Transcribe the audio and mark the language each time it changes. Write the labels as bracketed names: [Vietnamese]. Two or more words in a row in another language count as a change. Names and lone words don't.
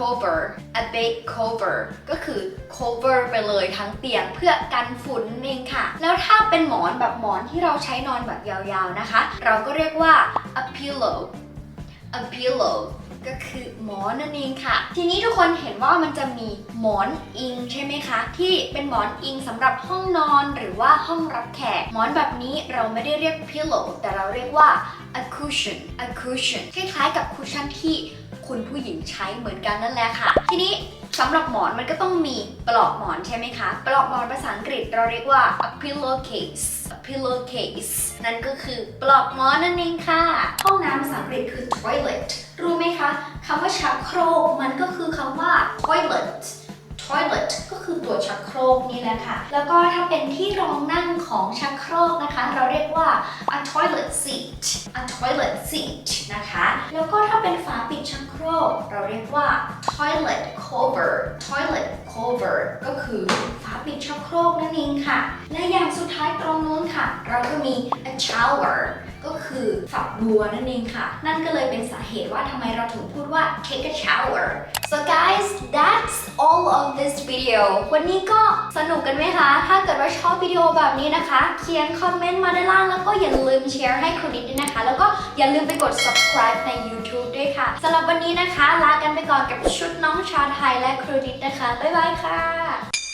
[Thai] cover ก็คือ cover ไปเลยทั้งเตียงเพื่อกันฝุ่นเองค่ะแล้วถ้าเป็นหมอนแบบหมอนที่เราใช้นอนแบบยาวๆนะคะเราก็เรียกว่า [English] a pillow [Thai] ก็คือหมอนนั่นเองค่ะทีนี้ทุกคนเห็นว่ามันจะมีหมอนอิงใช่ไหมคะที่เป็นหมอนอิงสำหรับห้องนอนหรือว่าห้องรับแขกหมอนแบบนี้เราไม่ได้เรียก pillow แต่เราเรียกว่า [English] a cushion a cushion [Thai] คล้าย ๆกับคุชชั่นที่คุณผู้หญิงใช้เหมือนกันนั่นแหละค่ะทีนี้สำหรับหมอนมันก็ต้องมีปลอกหมอนใช่ไหมคะปลอกหมอนภาษาอังกฤษเราเรียกว่า [English] a pillowcase a pillowcase [Thai] นั่นก็คือปลอกหมอนนั่นเองค่ะห้องน้ำภาษาอัง กฤษคือ toilet รู้ไหมคะคำว่าชักโครกมันก็คือคำว่า toilet ก็คือตัวชักโครกนี่แหละค่ะแล้วก็ถ้าเป็นที่รองนั่งของชักโครกนะคะ เราเรียกว่า [English] a toilet seat a toilet seat [Thai] นะคะแล้วก็ถ้าเป็นฝาปิดชักโครกเราเรียกว่า [English] toilet cover toilet cover [Thai] ก็คือฝา ปิดชักโครกนั่นเองค่ะและอย่างสุดท้ายตรงนู้นค่ะเราก็มี [English] a shower [Thai] ก็คือฝักบัวนั่นเองค่ะนั่นก็เลยเป็นสาเหตุว่าทำไมเราถึงพูดว่า [English] take a shower so guys that's all of this video [Thai] วันนี้ก็สนุกกันไหมคะถ้าเกิดว่าชอบวิดีโอแบบนี้นะคะเขียนคอมเมนต์มาด้านล่างแล้วก็อย่าลืมแชร์ให้ครูดิดด้วยนะคะแล้วก็อย่าลืมไปกด subscribe ใน YouTube ด้วยค่ะสำหรับวันนี้นะคะลากันไปก่อนกับชุดน้องชาไทยและครูดิดนะคะบ๊ายบายค่ะ